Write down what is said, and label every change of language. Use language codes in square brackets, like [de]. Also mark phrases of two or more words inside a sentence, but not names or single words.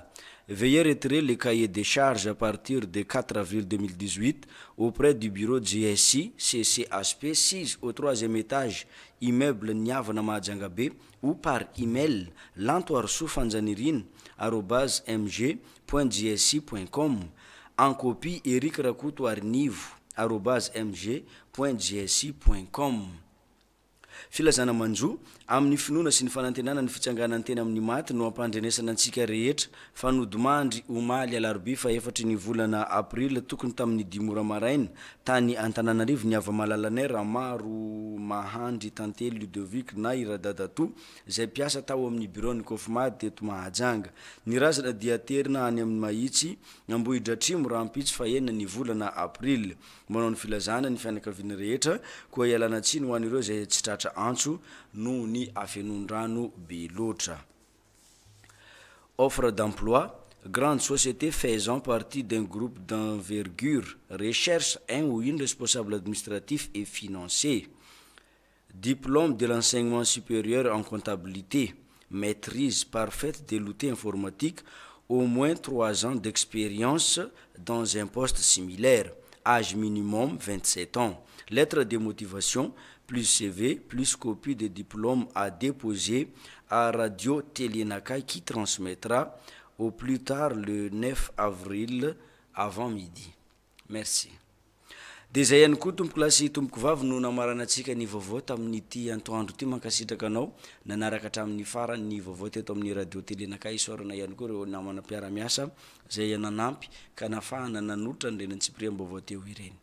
[fr] Veuillez retirer les cahiers des charges à partir du 4 avril 2018 auprès du bureau GSI CCHP 6 au 3e étage, immeuble Niavana Mahajanga ou par email lantoarsouffanjanirin@mg.gsc.com. En copie Eric Rakuto Arnivo @mg.gsc.com. [mg] Filazana manjo amin'ny finoana sy ny fanantenana ny fitsanganany tena amin'ny maty no ampandrenesana antsika rehetra fanodimandry omaly alarobia fa 4 ny volana april tokony tamin'ny 10 ora maraina tany Antananarivo ny ava-malalanay Ramaro Mahandry Tantely Ludovic na Iradadato izay piasa tao amin'ny bureau ny Kofmady teto Mahajanga. Ny razana dia terina any amin'ny Mahitsy Ambohidratrimo rampitsy fa 9 ny volana april. Manao ny filazana ny fianakaviana rehetra koa ialana tsiny ho an'ireo izay tsy tratra antso no ny afenondrano be loatra. [fr] Offre d'emploi. Grande société faisant partie d'un groupe d'envergure recherche un ou une responsable administratif et financier. Diplôme de l'enseignement supérieur en comptabilité, maîtrise parfaite de l'outil informatique, au moins 3 ans d'expérience dans un poste similaire, âge minimum 27 ans. Lettre de motivation, plus CV, plus copie de diplôme à déposer à Radio Télénakai qui transmettra au plus tard le 9 avril avant midi. Merci. [mg] Dezay ihany koa tompoko lasy tompoko vavy no namarana antsika ny vaovao tamin'ity antoandro ty mankasitraka anao nanaraka hatramin'ny farany ny vaovao teto amin'ny radio Télénakai isorana ihany koa reo namana mpiara-miasa zay nanampy ka nafahana nanotra ny renantsipiriam-baovao teo ireny.